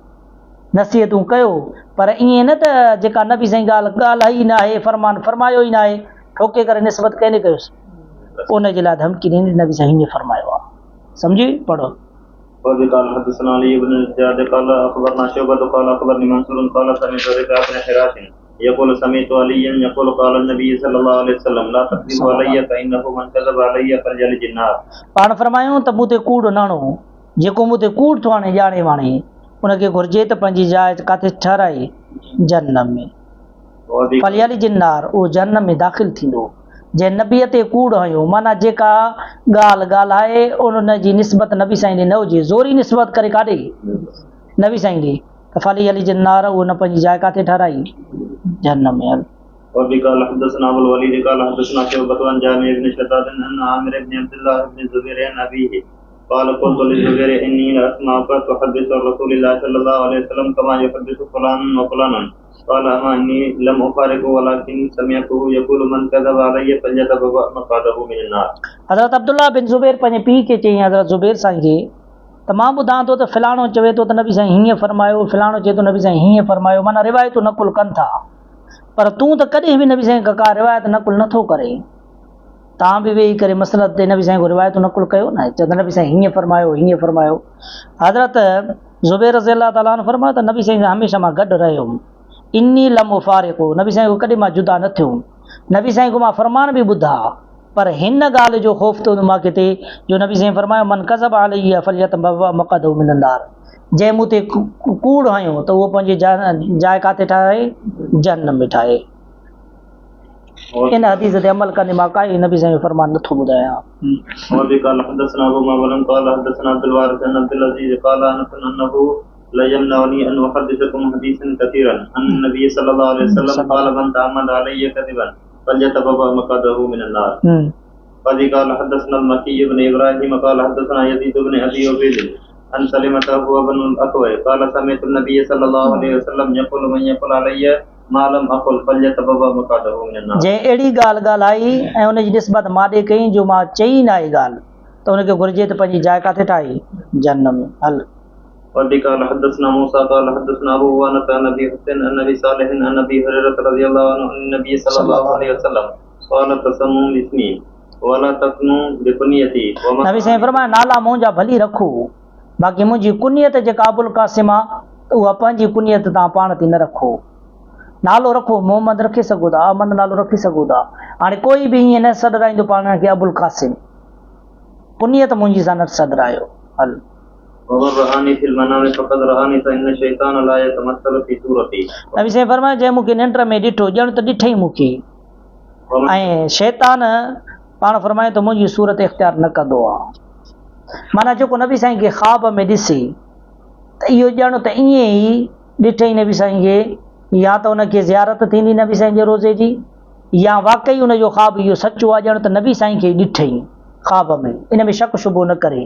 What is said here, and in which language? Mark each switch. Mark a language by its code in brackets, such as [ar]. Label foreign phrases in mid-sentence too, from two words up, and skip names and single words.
[sd] नसीहतूं कयो पर ईअं न त जेका नबी साईं ॻाल्हि ई न आहे फरमान फरमायो ई न आहे ठोके करे निस्बत कंहिं न कयोसि उन जे लाइ धमकी ॾींदी नबी साईं हीअं फरमायो आहे सम्झी पढ़ो [ar] وفي قال حدثنا علي بن الزياد قال اخبرنا شعبة قال اخبرني منصور قال سمعت ربيعة بن حراش يقول سمعت عليا يقول قال النبي صلى الله عليه وسلم لا تكذبوا علي فانه من كذب علي فليلج النار [sd] पाण फरमायूं त मूं ते कूड़ न हणो जेको मूं ते कूड़ थो हाणे ॼाणे वाणे उनखे घुरिजे त पंहिंजी जाइ किथे ठहिराए जन्नम में [ar] وفي فليلج النار [sd] उहो जन्नम में दाख़िल थींदो जंहिं नबीअ ते कूड़ हयो माना जेका ॻाल्हि ॻाल्हाए उन जी निस्बत नबी साईं ॾे न हुजे ज़ोरी निस्बत करे काॾे नबी साईं ॾे त [ar] فليلج النار [sd] उहो न पंहिंजी जाइ किथे ठहिराई जन्नम में हल [ar] وفي قال حدثنا ابو الوليد قال حدثنا شعبة عن جامع بن شداد ان عامر بن عبد الله بن الزبير عن ابيه قال قلت للزبير اني لاسمعك تحدث عن رسول الله صلى الله عليه وسلم كما يحدث فلان وفلانا قال اما اني لم افارقه ولكن سمعته يقول من كذب علي فليتبوأ مقعده من النار [sd] हज़रत अब्दुल्ला बिन ज़ुबैर पंहिंजे पीउ खे चई हज़रत ज़ुबैर साईं खे त मां ॿुधां थो त फलाणो चवे थो त नबी साईं हीअं फरमायो फलाणो चए थो नबी साईं हीअं फरमायो माना रिवायतूं नकुल कनि था पर तूं त कॾहिं बि नबी साईं का रिवायत नकुल नथो करे तव्हां बि वेही करे मसलत ते नबी साईं को रिवायतूं नकुल कयो न चयो त नबी साईं हीअं फरमायो हज़रत ज़ुबैर [ar] رضي الله تعالى [sd] अन्हु फरमायो त नबी साईं सां हमेशह मां गॾु रहियुमि [ar] إني لم أفارقه [sd] नबी साईं को कॾहिं मां जुदा न थियुमि नबी साईं को मां फरमान बि ॿुधा पर हिन ॻाल्हि जो ख़ौफ़ थो मूंखे थिए जो नबी साईं फरमायो [ar] من كذب عليه فليتبوأ مقعده من النار [sd] जंहिं मूं ते कूड़ हयो त उहो पंहिंजी जाइ किथे ठाहे जन्नम में ठाहे इन हदीस ते अमल कंदे मां काई नबी साईं जो फरमान नथो ॿुधायां [ar] وفي قال حدثنا ابو معمر قال حدثنا عبد الوارث عن عبد العزيز قال انه لا يمنعني ان احدثكم حديثا كثيرا عن النبي صلى الله عليه وسلم قال من تعمد علي كذبا فليتبوأ مقعده من النار وفي قال حدثنا المكي بن ابراهيم قال حدثنا يزيد بن ابي عبيد عن سلمة هو بن الاكوع قال سمعت النبي صلى الله عليه وسلم يقول من يقول علي ما لم اقل فليتبوأ مقعده من النار [sd] जंहिं अहिड़ी ॻाल्हि ॻाल्हाई ऐं उनजी निस्बत मां ॾे कई जो मां चई न आहे ॻाल्हि त उनखे घुरिजे त पंहिंजी जाइ किथे ठाही जन्नम में हल [ar] وفي قال حدثنا موسى قال حدثنا ابو وانس عن ابي حسين عن ابي صالح عن ابي هريره رضي الله عنه عن النبي صلى الله عليه وسلم قال تسموا باسمي ولا تكنوا بكنيتي [sd] नबी साईं फरमाया नाला मुंहिंजा भली रखो बाक़ी मुंहिंजी कुनियत जेका अबुल कासिम आहे उहा पंहिंजी कुनियत तव्हां पाण ते न रखो नालो रखो मोहम्मद रखी सघो था अहमद नालो रखी सघो था हाणे कोई बि ईअं न सॾराईंदो पाण खे अबुल कासिम कुनियत मुंहिंजी सां न सॾरायो हल [ar] ومن رآني في المنام فقد رآني فإن الشيطان لا يتمثل في صورتي [sd] नबी साईं फरमाया जंहिं मूंखे निंड में ॾिठो ॼण त ॾिठई मूंखे ऐं शैतान पाण फरमाए त मुंहिंजी सूरत इख़्तियार न कंदो आहे माना जेको नबी साईं खे ख़्वाब में ॾिसे त इहो ॼण त ईअं ई ॾिठई नबी साईं खे या त उनखे ज़ियारत थींदी नबी साईं जे रोज़े जी या वाकई उनजो ख़्वाब इहो सचो आहे ॼण त नबी साईं खे ॾिठई ख़्वाब में, इन में शक शुबो न करे।